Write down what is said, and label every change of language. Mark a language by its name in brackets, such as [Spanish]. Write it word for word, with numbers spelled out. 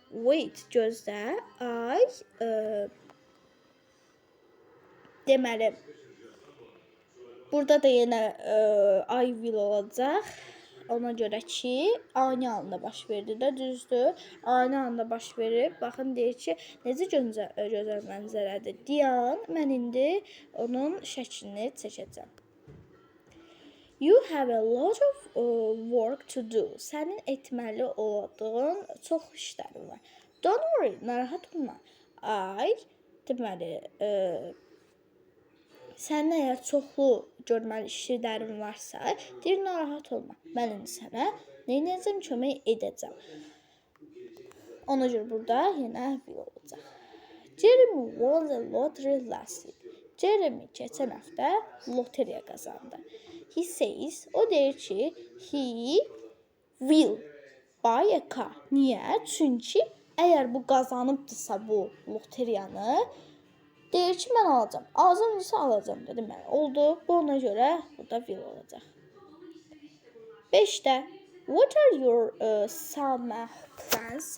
[Azerbaijani] Wait gözlə. I ə, deməli burada da yenə ə, [English] I will [Azerbaijani] olacaq. Ona görə ki, ani anda baş verdi də düzdür. Ani anda baş verib. Baxın deyir ki, necə gözəl, gözəl mənzərədir. Deyən mən indi onun şəklini çəkəcəm. [English] You have a lot of uh, work to do. [Azerbaijani] Sənin etməli olduğun çox işlərin var. [English] Don't worry, [Azerbaijani] narahat olma. I deməli, e, sənin əgər çoxlu görməli işlərin varsa, deyir narahat olma. Mən indi sənə nə edəcəm, kömək edəcəm. Ona görə burada yenə bir olacaq. [English] Jeremy won the lottery last week. [Azerbaijani] Jeremy keçən həftə loteriya qazandı. [English] He says, [Azerbaijani] o deyir ki, [English] he will buy a car. [Azerbaijani] Niyə? Çünki əgər bu qazanıbdısa bu loteriyanı, deyir ki, mən alacağam. Azım isə alacağam dedi mən. Oldu. Bu ona görə bu da will olacaq. beşdə [English] What are your uh, summer plans?